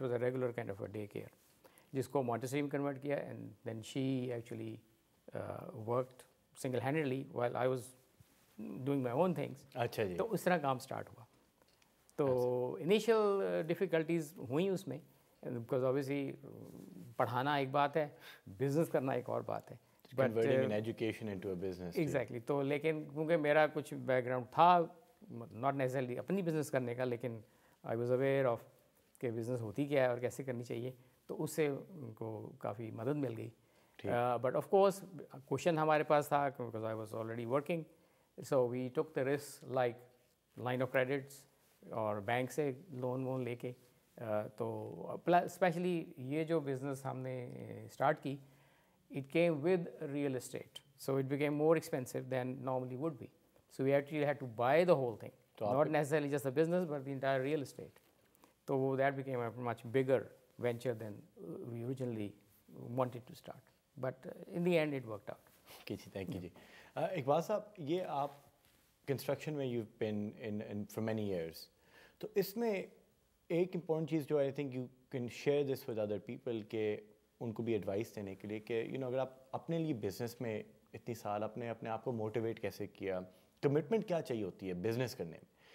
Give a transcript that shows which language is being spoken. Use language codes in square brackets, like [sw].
[en] it was a regular kind of a day care, [ur] جس کو Montessori میں convert کیا, [en] And then she actually worked single handedly while I was doing my own things. [ur] اچھا جی. تو اس طرح کام start ہوا. تو انیشیل ڈیفیکلٹیز ہوئیں اس میں, بیکاز اوبیسلی پڑھانا ایک بات ہے, بزنس کرنا ایک اور بات ہے. [en] Converting an education into a business. Exactly. [ur] تو لیکن کیونکہ میرا کچھ بیک گراؤنڈ تھا, [en] not necessarily [ur] اپنی بزنس کرنے کا, لیکن [en] I was aware of [ur] کہ بزنس ہوتی کیا ہے اور کیسے کرنی چاہیے, تو اس سے ان کو کافی مدد مل گئی. [en] but of course question [ur] ہمارے پاس تھا, [en] because I was already working, so we took the risk like line of credits [ur] اور بینک سے لون وون لے کے. تو اسپیشلی یہ جو بزنس ہم نے اسٹارٹ کی, [en] it came with real estate, so it became more expensive than normally would be. So we actually had to buy the whole thing, not necessarily just the business but the entire real estate. So that became a much bigger venture than we originally wanted to start, but in the end it worked out. Okay ji, thank you ji. [ur] Iqbal صاحب, یہ آپ construction میں [en] you've been in for many years, [ur] تو اس میں ایک important چیز جو [en] I think you can share this with other people [ur] کہ ان کو بھی ایڈوائس دینے کے لیے کہ اگر آپ اپنے لیے بزنس میں اتنی سال اپنے آپ کو موٹیویٹ کیسے کیا, کمٹمنٹ کیا چاہیے ہوتی ہے بزنس کرنے میں.